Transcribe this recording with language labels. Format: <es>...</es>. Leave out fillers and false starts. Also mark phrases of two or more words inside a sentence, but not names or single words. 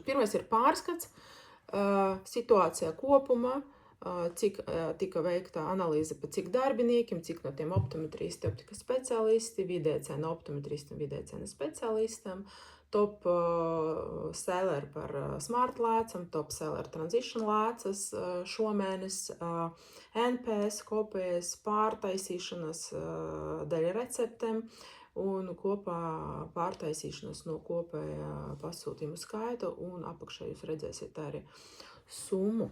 <lv>Pirmais ir pārskats, situācijā kopumā, cik tika veikta analīze par cik darbiniekiem, cik no tiem optometristi, optikas speciālisti, vidēja cena optometristi un vidēja cena speciālistam,</lv> <en>top seller</en> <lv>par smart lēcam,</lv> <en>top seller transition</en> <lv>lēcas šomēnes, NPS, kopējas pārtaisīšanas daļa receptēm un kopā pārtaisīšanas no kopējā pasūtījuma skaita, un apakšā jūs redzēsiet arī summu.</lv>